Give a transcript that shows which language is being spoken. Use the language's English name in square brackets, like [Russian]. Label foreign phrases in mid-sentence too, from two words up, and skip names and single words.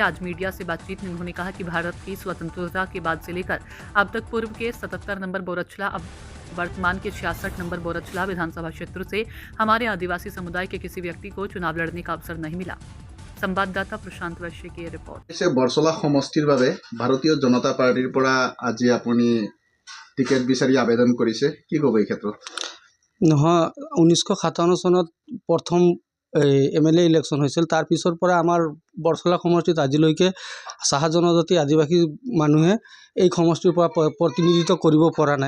[Hindi] आज मीडिया से बातचीत में उन्होंने कहा कि भारत की स्वतंत्रता के बाद से लेकर अब तक पूर्व के 77 नंबर बोरछला, अब वर्तमान के 66 नंबर बोरछला विधानसभा क्षेत्र से हमारे आदिवासी समुदाय के किसी व्यक्ति को चुनाव लड़ने का अवसर नहीं मिला। संवाददाता प्रशांत वैश्य की रिपोर्ट। [Assamese] বৰছলা সমষ্টিৰ বাবে ভাৰতীয় জনতা পাৰ্টীৰ পৰা আজি আপুনি টিকেট বিচাৰি আবেদন কৰিছে, কি ক'ব এই ক্ষেত্ৰত? নহয়, 1957 চনত প্ৰথম [English] MLA election [Assamese] হৈছিল। তাৰ পিছৰ পৰা আমাৰ বৰছলা সমষ্টিত আজিলৈকে চাহ জনজাতি আদিবাসী মানুহে এই সমষ্টিৰ পৰা প্ৰতিনিধিত্ব কৰিব পৰা নাই।